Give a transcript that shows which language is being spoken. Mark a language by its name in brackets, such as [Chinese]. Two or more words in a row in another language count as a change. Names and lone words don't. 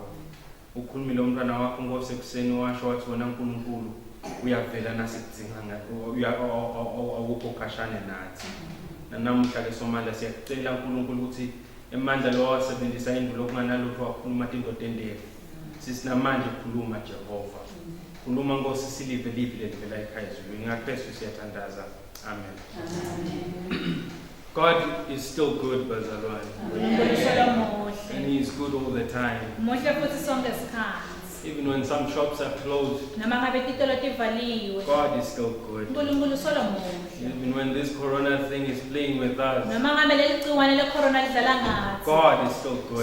[Swati] Ukhulumile umntwana wakho Nkosi ekuseni washo wathi wena Nkulunkulu uyavela nasidzinga awukho khashane nathi. Namhla ke somandla siyacela Nkulunkulu ukuthi emandla lo wasebenzisa indulo okunganalutho wakhuluma indoda endefu. Sisinamandla ukukhuluma Jehova. Khuluma Nkosi silive livi levela ekhaya ezulwini. NgaKristu siyathandaza. Amen. [English] God is still good, bazalwane. And he is good all the time. Even when some shops are closed, God is still good. Even when this corona thing is playing with us, God is still good.